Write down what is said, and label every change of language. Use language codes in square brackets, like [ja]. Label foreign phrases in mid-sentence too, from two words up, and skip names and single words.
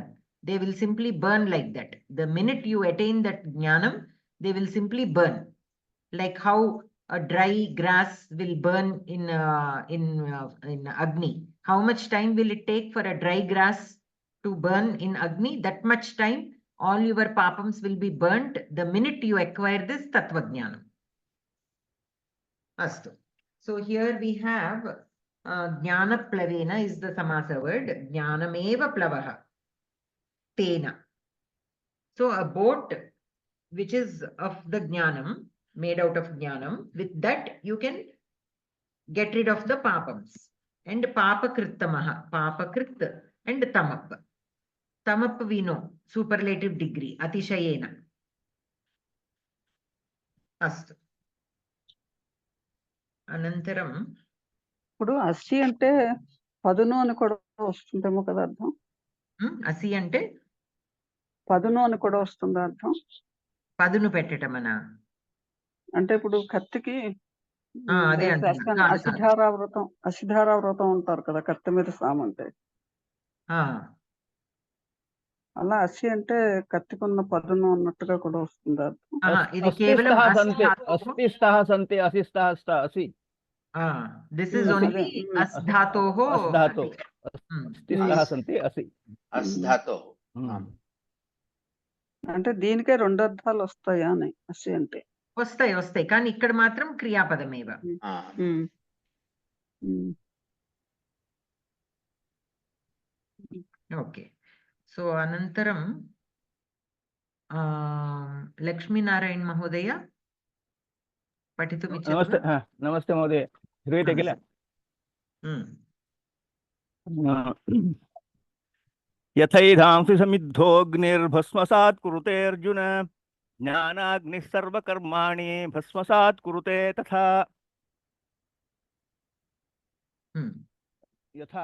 [en] They will simply burn like that. The minute you attain that jnanam, they will simply burn. Like how a dry grass will burn in Agni. How much time will it take for a dry grass to burn in Agni? That much time, all your papams will be burnt the minute you acquire this [sa] tattva jnanam. Astu. [en] So here we have [sa] jnana plavena [en] is the samasa word. [sa] Jnanameva plavaha. Tena. [en] So a boat which is of the jnanam, made out of jnanam, with that you can get rid of the papams. [sa] And papakrittamaha, papakrit and tamap. [en] Tamap we know, superlative degree, [sa] atishayena. Astu. Anantaram. [te] ఇప్పుడు అసి అంటే పదును అని కూడా వస్తుందేమో కదా అర్థం. Asi ante పదును అని కూడా వస్తుంది అర్థం. పదును పెట్టటమనా? అంటే ఇప్పుడు కత్తికి అదే అంటున్నా. కాదు, కాదు. అసిధారావ్రతం అంటారు కదా కత్తి మీద సాము అంటే. ఆ, అలా అసి అంటే కత్తికున్న పదును అన్నట్టుగా కూడా వస్తుంది అర్థం. ఆహా, ఇది కేవలం [sa] अस्तिस्तः అస్ सन्ति [te] ధాతువు. [sa] अस्तिस्तः सन्ति असिस्तः स्त असि [en] this is [te] అదే [sa] ఓన్లీ అస్ ధాతోః अस् धातु Hmm. अस्तिस्तः सन्ति असि अस् धातोः आम् [te] అంటే దీనికే రెండు అర్థాలు వస్తాయా అని అసి అంటే. వస్తాయి వస్తాయి, కానీ ఇక్కడ మాత్రం క్రియాపదమేవ. ఉమ్. ఉమ్. [en] okay, so [sa] అనంతరం లక్ష్మీనారాయణ మహోదయ పఠితుమిచ్చति नमस्ते वा? नमस्ते महोदय, श्रूयते किल? यथैधांसि समिद्धोऽग्निर्भस्मसात् कुरुते अर्जुन ज्ञानाग्निः सर्वकर्माणि भस्मसात् कुरुते तथा यथा